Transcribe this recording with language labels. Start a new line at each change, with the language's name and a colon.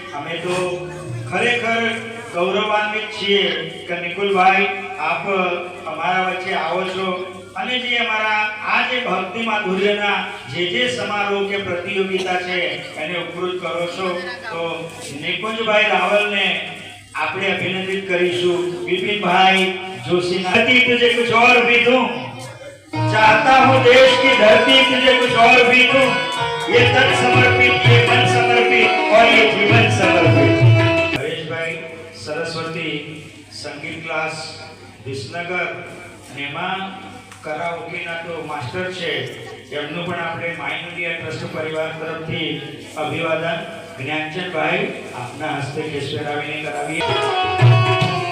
Gujarati: અમે તો ખરેખર ગૌરવાન્વિત છીએ કે નિકુલભાઈ આપ અમારા વચ્ચે આવો છો અને જે અમારા આ જે ભક્તિ માધુર્યના જે સમારોહ કે પ્રતિયોગિતા છે એને ઉપકૃત કરો છો. તો નિકુંજભાઈ રાવલને આપણે અભિનંદિત કરીશું.
Hindi: विपिन जोशी तुझे कुछ और भी दूं, चाहता हूँ देश की धरती तुझे कुछ और भी दूं, ये तन समर्पित, ये मन समर्पित और ये जीवन समर्पित.
Gujarati: हरेश भाई सरस्वती संगीत क्लास विसनगर અને એમાં કરાઓકેના તો માસ્ટર છે. એમનું પણ આપણે માઇન્ડ ઇન્ડિયા ટ્રસ્ટ પરિવાર તરફથી અભિવાદન જ્ઞાનચંદભાઈ આપના હસ્તે કેસ પહેરાવીને કરાવીએ.